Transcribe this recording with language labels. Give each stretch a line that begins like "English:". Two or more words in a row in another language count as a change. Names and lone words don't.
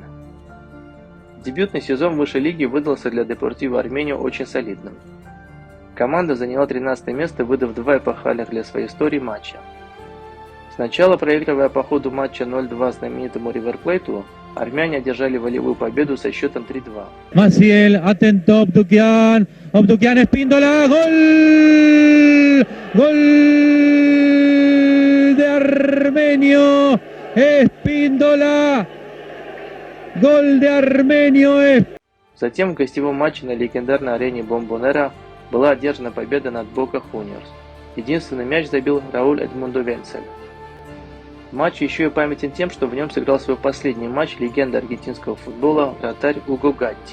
Russian: Дебютный сезон высшей лиги выдался для Депортиво Армению очень солидным. Команда заняла 13 место, выдав 2 эпохальных для своей истории матча. Сначала, проигрывая по ходу матча 0-2 знаменитому Ривер Плейту, армяне одержали волевую победу со счетом 3-2.
Spanish: Maciel, atento, Abdukian, Espíndola, gol! Gol de Armenio, Espíndola, gol de Armenio.
Russian: Затем в гостевом матче на легендарной арене Бомбонера была одержана победа над Бока Хуниорс. Единственный мяч забил Рауль Эдмундо Венцель. Матч еще и памятен тем, что в нем сыграл свой последний матч легенда аргентинского футбола вратарь Уго Гатти.